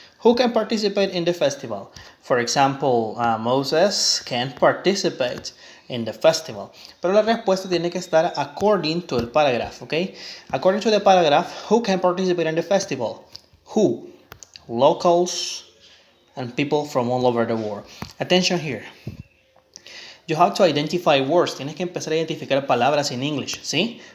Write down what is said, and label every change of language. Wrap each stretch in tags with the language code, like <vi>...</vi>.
<en>Who can participate in the festival? For example, Moses can participate in the festival.</en> <es>Pero la respuesta tiene que estar</es> <en>according to</en> <es>el paragraph, okay?</es> <en>According to the paragraph, who can participate in the festival? Who? Locals and people from all over the world. Attention here. You have to identify words.</en> <es>Tienes que empezar a identificar palabras</es> <en>in English,</en> <es>¿sí?</es>